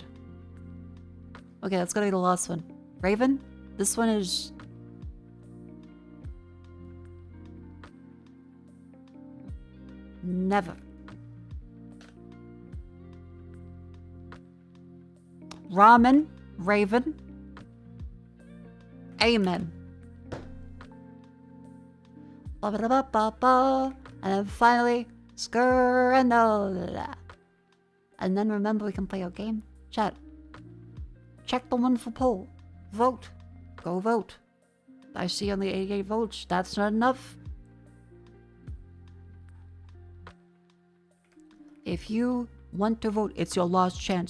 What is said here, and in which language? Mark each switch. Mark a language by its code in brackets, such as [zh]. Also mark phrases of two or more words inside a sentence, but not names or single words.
[en] Okay, let's go to the last one. Raven? This one is... Never. Ramen. Raven. Amen. Ba -ba -ba -ba -ba. And then finally, Skranola. And then remember we can play our game. Chat. Check the wonderful poll. Vote. Go vote. I see only 88 votes. That's not enough. If you want to vote, it's your last chance.